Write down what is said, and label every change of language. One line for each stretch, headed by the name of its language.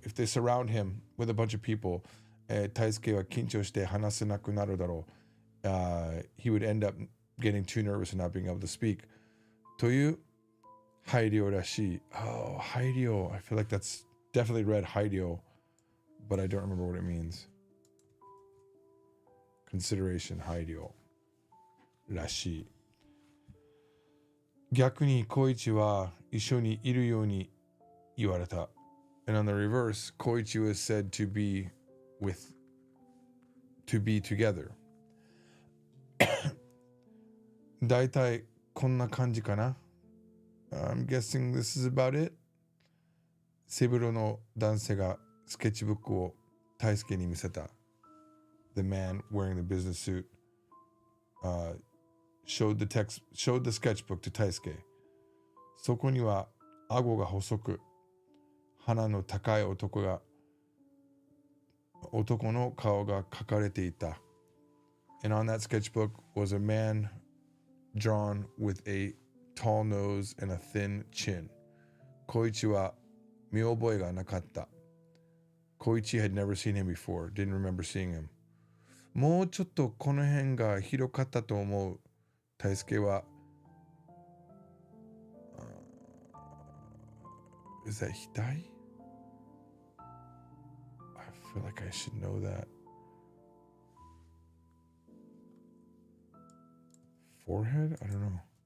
English: If they surround him with a bunch of people,
Japanese: 大輔は緊張して話せなくなるだろう。
English: He would end up getting too nervous and not being able to speak.
Japanese: という配慮らしい。Oh, 配慮.
English: I feel like that's definitely read 配慮, but I don't remember what it means.
Japanese: Consideration 配慮らしい。逆に小一は一緒にいるように言われた。
English: And on the reverse, 小一 was said to be together.
Japanese: だいたいこんな感じかな。
English: I'm guessing this is about it.
Japanese: 背広の男性がスケッチブックを大輔に見せた。
English: The man wearing the business suit showed the sketchbook to 大輔。
Japanese: そこには顎が細く、鼻の高い男の顔が描かれていた。
English: And on that sketchbook was a man drawn with a tall nose and a thin chin.
Japanese: 小一は見覚えがなかった。
English: 小一 had never seen him before, didn't remember seeing him.
Japanese: もうちょっとこの辺が広かったと思う。大輔は、
English: is that 額? I feel like I should know that. Forehead? I don't know.